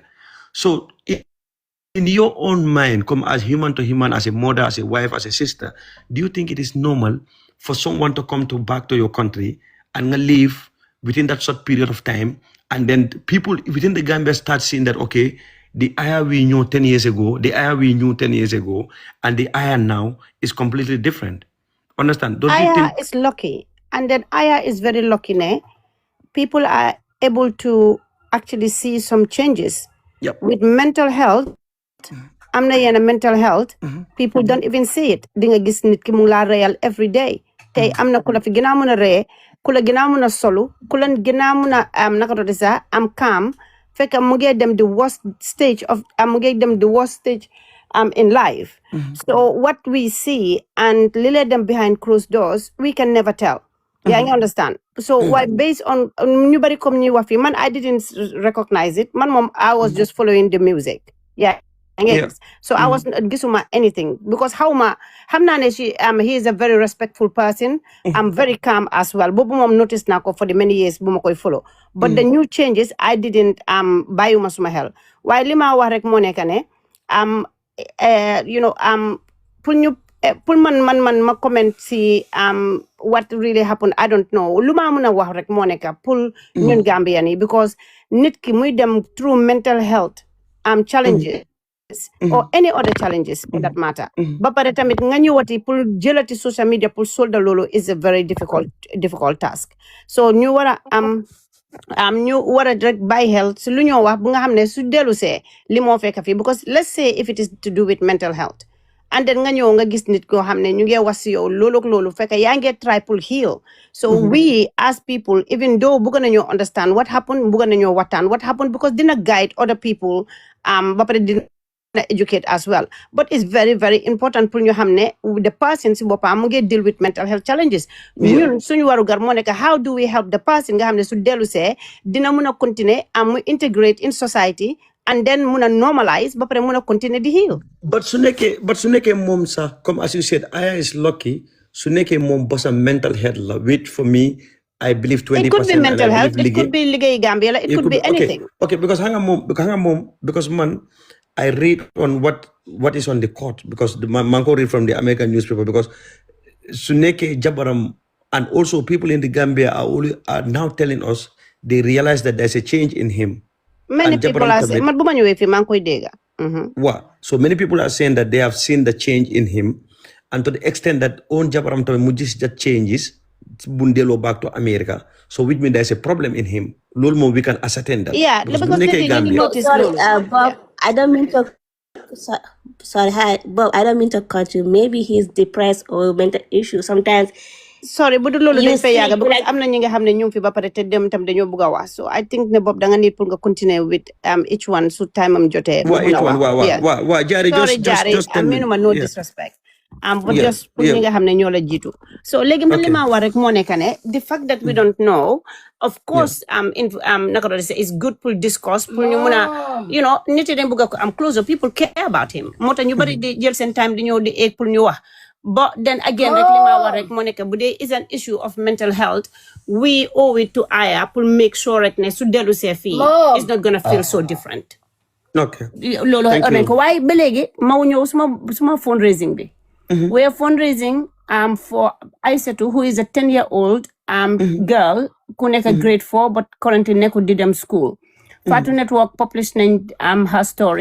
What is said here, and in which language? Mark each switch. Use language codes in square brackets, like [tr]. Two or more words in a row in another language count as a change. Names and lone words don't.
[en] So in your own mind, come as human to human, as a mother, as a wife, as a sister, do you think it is normal for someone to come back to your country and live within that short period of time, and then people within the Gambia start seeing that okay, the Aya we knew 10 years ago, the Aya we knew 10 years ago, and the Aya now is completely different. Understand? Don't you Aya think? is lucky, and then Aya is very lucky. [wo] Ne? [en] People are able to actually see some changes. Yep. With mental health, [wo] am na yena [en] mental health, people don't even see it. [wo] Dinga gis nit ki mu la real [en] every day. [wo] Tay am na kula fi gina muna re, kula gina muna solo, kula gina muna am calm. Fekk mu ngi dem [en] the worst stage in life. So what we see and lay them behind closed doors, we can never tell. Yeah, you understand. So why based on nobody come new wafi man, I didn't recognize it. Man, mom, I was just following the music. Yeah. Yes. So I wasn't gisuma anything because he is a very respectful person. I'm very calm as well. Bobu mom noticed nako for the many years [wo] buma koy [en] follow. But the new changes I didn't buy suma hell. Why lima wax rek mo nekk ne pour man ma comment si what really happened I don't know lu ma mën a wax rek moo nekk pour ñun Gambian yi because nit ki muy dem through mental health challenges or any other challenges for that matter ba pare tamit nga ñëwati pour jëlati social media pour solda loolu is a very difficult task so ñu war a ñu war a rek bàyyi xel si lu ñoo wax bu nga xam ne su dellu see li moo fekk fii because let's say if it is to do with mental health and then nga ñëw nga gis nit koo xam ne ñu ngi wax si yow loolu fekk yaa ngi try pour heal so we as people even though bëgg nañoo understand what happened bëgg nañoo waxtaan what happened because dina guide other people ba pare dina educate as well but it's very very important pour ñu xam ne the person si boppam mu ngi deal with mental health challenges ñun suñu waru gar moo nekk how do we help the person nga xam ne su dellu see dina mun a continuer mu integrate in society and then mun a normalize ba pare mun a continuer di heal but [wo] su nekkee moom sax [en] comme as you said Aya is lucky [wo] su nekkee moom bosam [en] mental health la which for me I believe 20%. It could be mental health, it could be [wo] liggéey Gambia la, [en] it could be anything. Okay, because man I read on what is on the court because [wo] man ko [en] read from the American newspaper because [wo] su nekkee jabaram [en] and also people in the Gambia are now telling us they realize that there's a change in him. Many people are saying, [wo] man buma ñëwee fi man koy dégga. [en] So many people are saying that they have seen the change in him and to the extent that own jabaram tamit [wo] mu gis [en] that changes bundelo back to America. So which means there's a problem in him. [wo] Lol mo [en] we can ascertain that. Yeah, because sorry, Bob, I don't mean to sorry, hi, Bob, I don't mean to cut you. Maybe he's depressed or mental issue. Sometimes [wo] sorry bu dul loolu dañ fay yàgga because am na ñi nga xam ne ñu fi ba pare te dem tam dañoo bëgg a wax [en] so I think [wo] ne Bob da nga need pour nga continuer [en] with each one [wo] su time am jotee wa Jari just minuma [en] no disrespect but just [wo] pour ñi nga xam ne ñoo la jiitu so léegi man li ma war rek moo nekk ne [en] the fact that we don't know of course [wo] naka doon say is good pour discuss pour ñu mun a nit yi dañ bëgg a am [en] closer people care about him [wo] moo tax ñu bari di jël seen time di ñëw di eeg pour ñu wax but then again rek li ma war rek moo nekk bu dee [en] is an issue of mental health we owe it to Aya [wo] pour [en] make sure [wo] rek ne su dellu see fii [en] it's not gonna feel so different [wo] loolu onen ko waaye ba léegi maw ñëw suma fundraising bi [en] we are fundraising for Aissatou who is a 10-year-old girl ku nekk grade 4 [wo] but currently nekkul di dem school [en] Fatu Network published her story.